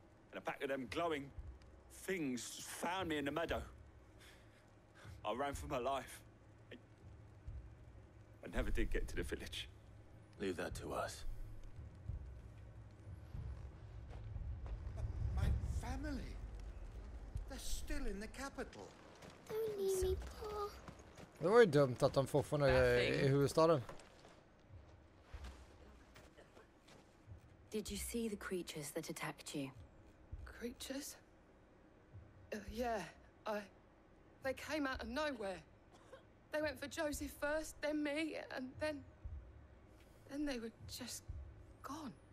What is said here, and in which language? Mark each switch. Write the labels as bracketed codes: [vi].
[en] And a pack of them glowing things found me in the meadow. I ran for my life. I never did get to the village. Leave that to us. My family. They're still in the capital. Only me, Pa. [sv] Det var ju dumt att de fortfarande är i huvudstaden. [en] Did you see the creatures that attacked you? Creatures? Yeah, they came out of nowhere. They went for Joseph first, then me, and then they were just gone.